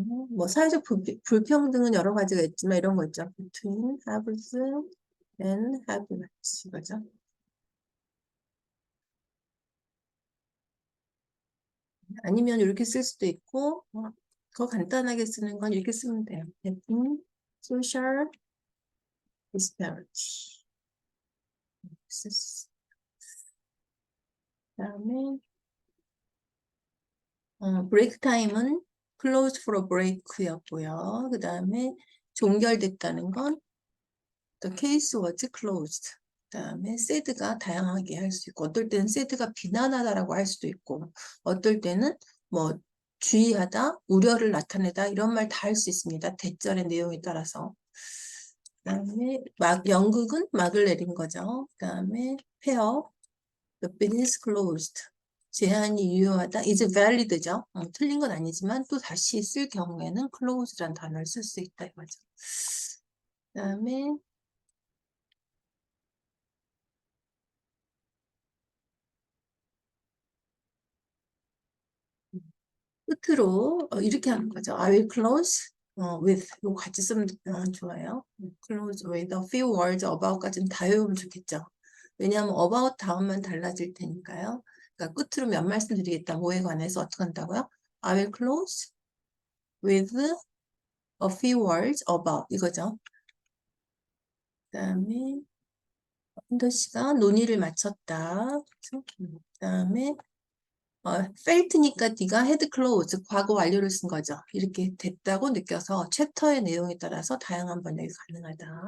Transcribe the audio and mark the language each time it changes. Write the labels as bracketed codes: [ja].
[ko] 뭐 사회적 불평등은 여러 가지가 있지만 이런 거 있죠. [en] between haves and have-nots 이거죠. [ko] 아니면 이렇게 쓸 수도 있고 더 간단하게 쓰는 건 이렇게 쓰면 돼요. [en] between social disparity. [ko] 그다음에 브레이크 타임은 [en] closed for a break [ko] 였고요. 그 다음에 종결됐다는 건 [en] the case was closed. [ko] 그 다음에 sad가 다양하게 할 수 있고 어떨 때는 sad가 비난하다라고 할 수도 있고 어떨 때는 뭐 주의하다, 우려를 나타내다 이런 말 다 할 수 있습니다. 대절의 내용에 따라서. 그 다음에 연극은 막을 내린 거죠. 그 다음에 폐업, [en] the business closed. [ko] 제한이 유효하다. [en] is valid [ko] 죠. 틀린 건 아니지만 또 다시 쓸 경우에는 close란 단어를 쓸 수 있다 이거죠. 그다음에 끝으로 이렇게 하는 거죠. [en] I will close with [ko] 이거 같이 쓰면 좋아요. [en] close with a few words about까지는 [ko] 다 외우면 좋겠죠. 왜냐하면 about 다음만 달라질 테니까요. 그러니까 끝으로 몇 말씀 드리겠다. 뭐에 관해서 어떻게 한다고요? [en] I will close with a few words about [ko] 이거죠. 그다음에 한도 씨가 논의를 마쳤다. 그다음에 felt니까 네가 [en] had closed [ko] 과거 완료를 쓴 거죠. 이렇게 됐다고 느껴서 챕터의 내용에 따라서 다양한 번역이 가능하다.